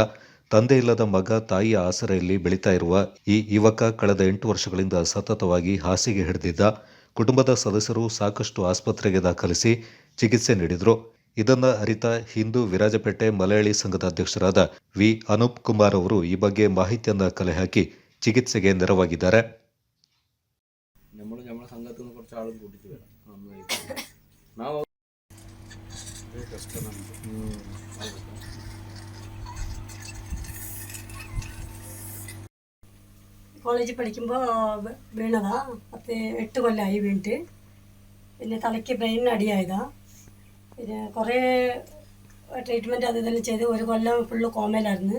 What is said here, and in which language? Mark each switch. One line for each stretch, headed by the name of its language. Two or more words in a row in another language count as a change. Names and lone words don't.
Kannada: ತಂದೆ ಇಲ್ಲದ ಮಗ ತಾಯಿಯ ಆಸರೆಯಲ್ಲಿ ಬೆಳೀತಾ ಇರುವ ಈ ಯುವಕ ಕಳೆದ 8 ವರ್ಷಗಳಿಂದ ಸತತವಾಗಿ ಹಾಸಿಗೆ ಹಿಡಿದಿದ್ದ. ಕುಟುಂಬದ ಸದಸ್ಯರು ಸಾಕಷ್ಟು ಆಸ್ಪತ್ರೆಗೆ ದಾಖಲಿಸಿ ಚಿಕಿತ್ಸೆ ನೀಡಿದ್ರು. ಇದನ್ನ ಅರಿತ ಹಿಂದೂ ವಿರಾಜಪೇಟೆ ಮಲಯಾಳಿ ಸಂಘದ ಅಧ್ಯಕ್ಷರಾದ ವಿ ಅನೂಪ್ ಕುಮಾರ್ ಅವರು ಈ ಬಗ್ಗೆ ಮಾಹಿತಿಯನ್ನ ಕಲೆ ಹಾಕಿ ಚಿಕಿತ್ಸೆಗೆ ನೆರವಾಗಿದ್ದಾರೆ.
Malayalam: നമ്മുടെ സംഘത്തിൽ നിന്ന് കുറച്ച് ആളും കൂട്ടിട്ട് വരാം.
Kannada: ನಾವು ಕಷ್ಟ
Malayalam: കോളേജിൽ പഠിക്കുമ്പോൾ വീണതാ. 8 കൊല്ലമായി വീണിട്ട്. പിന്നെ തലയ്ക്ക് ബ്രെയിനിന് അടിയായതാ. പിന്നെ കുറേ ട്രീറ്റ്മെൻറ്റ് അത് ഇതെല്ലാം ചെയ്ത് 1 കൊല്ലം ഫുള്ള് കോമയിലായിരുന്നു.